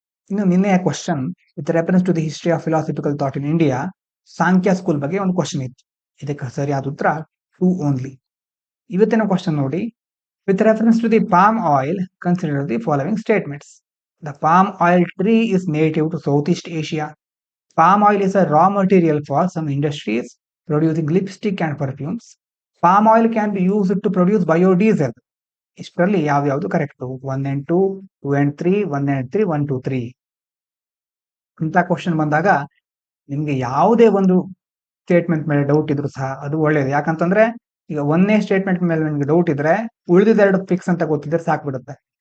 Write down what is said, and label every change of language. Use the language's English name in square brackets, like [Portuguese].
[Kannada] ಇನ್ನು ನಿನ್ನೆಯ [English] question with reference to the history of philosophical thought in India, Samkhya school [Kannada] ಬಗ್ಗೆ ಒಂದು question ಇತ್ತು. ಇದಕ್ಕೆ ಸರಿಯಾದ ಉತ್ತರ [English] 2 only. [Kannada] ಇವತ್ತಿನ ಕ್ವಶನ್ ನೋಡಿ, [English] With reference to the palm oil consider the following statements. The palm oil tree is native to south east Asia. Palm oil is a raw material for some industries producing lipstick and perfumes. Palm oil can be used to produce biodiesel. [Kannada] ಇಷ್ಟರಲ್ಲಿ ಯಾವ್ಯಾವುದು correct? 1 and 2, 2 and 3, 1 and 3, 1, 2, 3 ಇಂಥ question ಬಂದಾಗ ನಿಮ್ಗೆ ಯಾವುದೇ ಒಂದು statement ಮೇಲೆ doubt ಇದ್ರು ಸಹ ಅದು ಒಳ್ಳೇದು. ಯಾಕಂತಂದ್ರೆ ಈಗ ಒಂದೇ ಸ್ಟೇಟ್ಮೆಂಟ್ ಮೇಲೆ ನಿಮ್ಗೆ ಡೌಟ್ ಇದ್ರೆ ಉಳಿದಿದ್ದೆರಡು ಫಿಕ್ಸ್ ಅಂತ ಗೊತ್ತಿದ್ರೆ ಸಾಕ್ಬಿಡುತ್ತೆ.